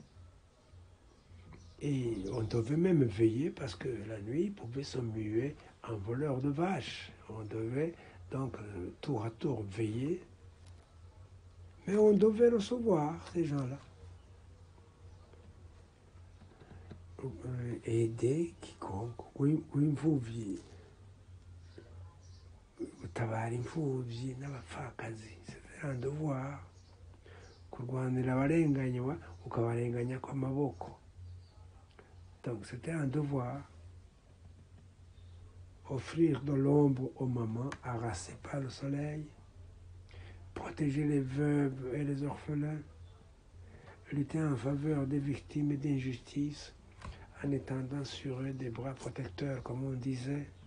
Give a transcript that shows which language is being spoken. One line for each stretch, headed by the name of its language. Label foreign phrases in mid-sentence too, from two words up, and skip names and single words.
French: Et on devait même veiller parce que la nuit, il pouvait se muer en voleur de vaches. On devait donc tour à tour veiller. Mais on devait recevoir ces gens-là. Aider quiconque,
Rundi: w'imfuvyi, gutabara imfuvyi n'abapfakazi.
French: C'était un devoir.
Rundi: Kurwanira abarenganywa, ukabarenganya kw'amaboko.
French: Donc c'était un devoir. Offrir de l'ombre aux mamans harassées par le soleil, protéger les veuves et les orphelins, lutter en faveur des victimes d'injustice en étendant sur eux des bras protecteurs, comme on disait.